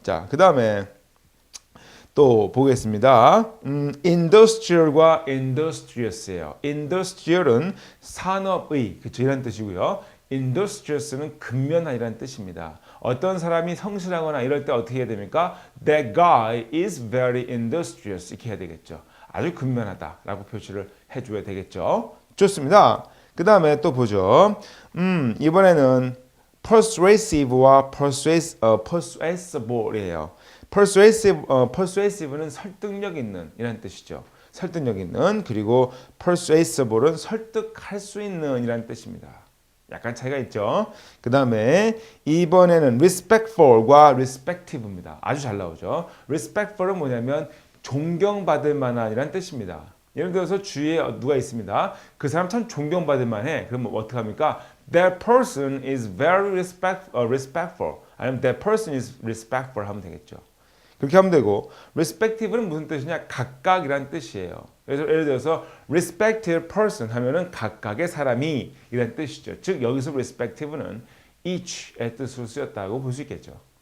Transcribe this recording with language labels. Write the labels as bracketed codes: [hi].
[ko] 자, 그 다음에 또 보겠습니다. industrial과 industrious예요. industrial은 산업의, 그렇죠? 이런 뜻이고요. industrious는 근면한이라는 뜻입니다. 어떤 사람이 성실하거나 이럴 때 어떻게 해야 됩니까? [en] That guy is very industrious [ko] 이렇게 해야 되겠죠. 아주 근면하다라고 표시를 해줘야 되겠죠. 좋습니다. 그 다음에 또 보죠. 이번에는 persuasive와 persuasible이에요. persuasive는 설득력 있는 이란 뜻이죠. 설득력 있는. 그리고 persuasible은 설득할 수 있는 이란 뜻입니다. 약간 차이가 있죠. 그 다음에 이번에는 respectful과 respective입니다. 아주 잘 나오죠. respectful은 뭐냐면 존경받을 만한 이란 뜻입니다. 예를 들어서 주위에 누가 있습니다. 그 사람 참 존경받을 만해. 그럼 어떻게 합니까? [en] That person is very respectful. [ko] 아니면 [en] that person is respectful [ko] 하면 되겠죠. 그렇게 하면 되고 respective는 무슨 뜻이냐? 각각이란 뜻이에요. 그래서 예를 들어서 [en] respective person [ko] 하면은 각각의 사람이 이란 뜻이죠. 즉 여기서 respective는 each의 뜻으로 쓰였다고 볼 수 있겠죠.